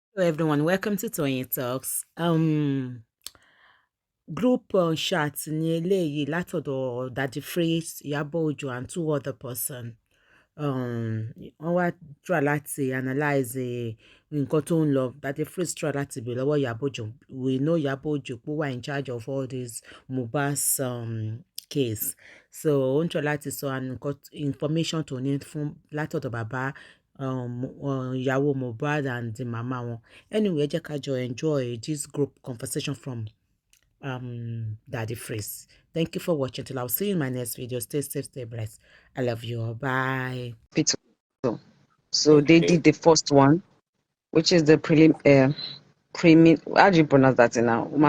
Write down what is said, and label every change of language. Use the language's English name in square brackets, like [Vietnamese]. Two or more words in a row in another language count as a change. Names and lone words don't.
[English] Hello everyone, welcome to Toyeen Talks. Group chat [Yoruba] ní eléyìí látọ̀dọ̀ [English] Daddy Freeze, Iyabo Ojo and two other person. [Yoruba] Wọ́n wá try láti analyze nǹkan tó ń lọ. [English] Daddy Freeze try [Yoruba] láti bèèrè lọ́wọ́ [English] Iyabo Ojo. We know Iyabo Ojo [Yoruba] pé wà [English] in charge of all this Muhbad's case. [Yoruba] So ó ń try láti sọ nǹkan information tó ní fún látọ̀dọ̀ bàbá ìyàwó Muhbad [English] and the mama [Yoruba] wọn. [English] Anyway, [Yoruba] ẹ jẹ́ ká jọ [English] enjoy this group conversation from Daddy Freeze. Thank you for watching. Till I'll see you in my next video. Stay safe, stay blessed. I love you all. Bye. So they did the first one, which is the how do you pronounce that now?